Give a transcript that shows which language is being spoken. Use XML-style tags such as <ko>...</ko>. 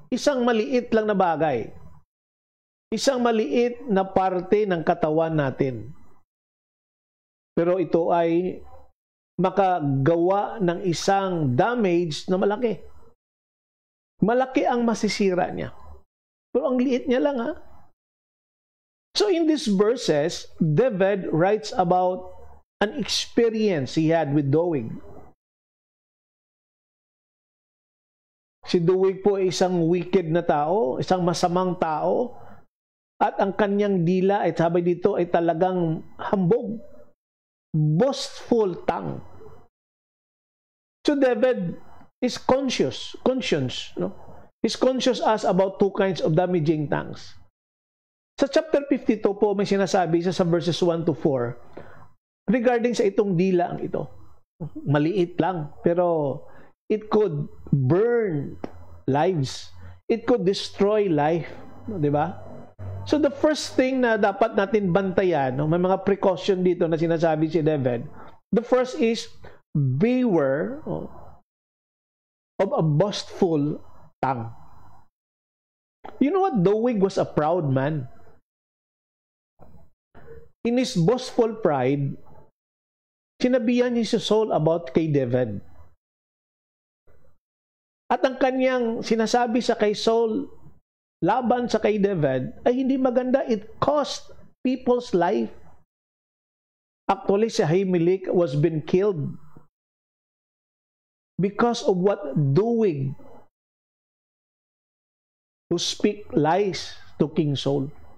<tl>Isang maliit lang na bagay. Isang maliit na parte ng katawan natin. Pero ito ay makagawa ng isang damage na malaki. Malaki ang masisira niya. Pero ang liit niya lang, ha?</tl> <en>So in these verses, David writes about an experience he had with Doeg.</en> <tl>Si Doeg po ay isang wicked na tao, isang masamang tao, at ang kanyang dila ay sabi dito ay talagang hambog,</tl> <en>boastful tongue. So David is conscious, no? He's conscious as about two kinds of damaging tongues.</en> <tl>Sa chapter 52 po may sinasabi sa verses 1 to 4 regarding sa itong dila ang ito. Maliit lang, pero</tl> <en>it could burn lives. It could destroy life,</en> <tl>di ba?</tl> <en>So the first thing</en> <tl>na dapat natin bantayan, no, may mga precaution dito na sinasabi si David.</tl> <en>The first is beware of a boastful tongue. You know what? Doeg was a proud man. In his boastful pride,</en> <tl>sinabihan niya si Saul about kay David. At ang kanyang sinasabi sa kay Saul laban sa kay David ay hindi maganda.</tl> <en>It cost people's life. Actually, si Ahimelech was been killed because of what Doeg, who speak lies to King Saul.</en>